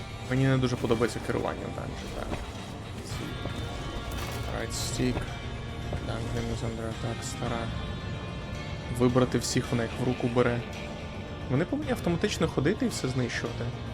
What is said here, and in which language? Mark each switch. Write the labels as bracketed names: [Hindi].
[Ukrainian] Мені не дуже подобається керування в данжі, так. [English] Right stick. Dungeon is under attack, [Ukrainian] стара. Вибрати всіх, вона їх в руку бере. Вони повинні автоматично ходити і все знищувати.